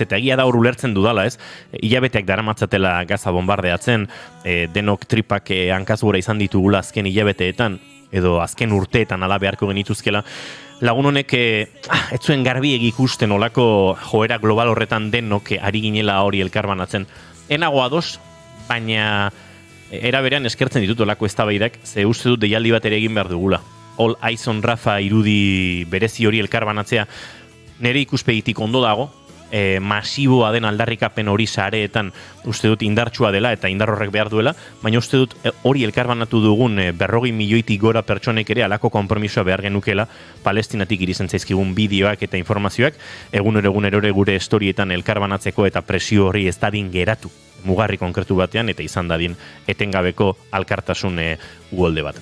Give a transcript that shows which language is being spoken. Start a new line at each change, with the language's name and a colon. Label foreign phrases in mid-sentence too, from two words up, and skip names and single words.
Basque: Eta egia da hor ulertzen dudala, ez? Hilabeteak daramatzatela Gaza bombardeatzen, denok tripak hankazgora izan ditugula azken hilabeteetan, edo azken urteetan ala beharko genituzkela, lagun honek ez zuen garbiek ikusten olako joera global horretan denok ari ginela hori elkarbanatzen. Enago ados, baina era berean eskertzen ditut olako eztabaidak, ze uste dut deialdi bat ere egin behar dugula. All Eyes on Rafa irudi berezi hori elkarbanatzea nire ikuspegitik ondo dago, masiboa den aldarrikapen hori sareetan uste dut indartsua dela eta indar horrek behar duela, baina uste dut hori elkarbanatu dugun 40 milioitik gora pertsonek ere alako konpromisoa behar genukela Palestinatik irizen zaizkigun bideoak eta informazioak egunero gure estorietan elkarbanatzeko eta presio hori ez dadin geratu mugarri konkretu batean eta izan dadin etengabeko alkartasun uholde bat.